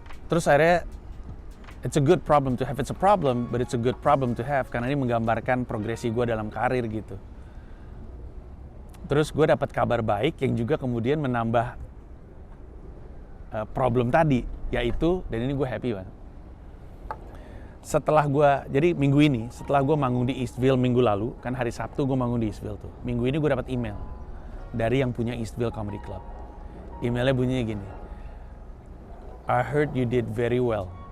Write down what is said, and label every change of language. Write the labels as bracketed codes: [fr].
[id] Terus akhirnya, [en] it's a good problem to have. It's a problem, but it's a good problem to have. [id] Karena ini menggambarkan progresi gue dalam karir gitu. Terus gue dapat kabar baik yang juga kemudian menambah problem tadi. Yaitu, dan ini gue happy banget. Setelah gue, jadi minggu ini, setelah gue manggung di Eastville minggu lalu, kan hari Sabtu gue manggung di Eastville tuh. Minggu ini gue dapat email dari yang punya Eastville Comedy Club. Emailnya bunyinya gini, [en] I heard you did very well.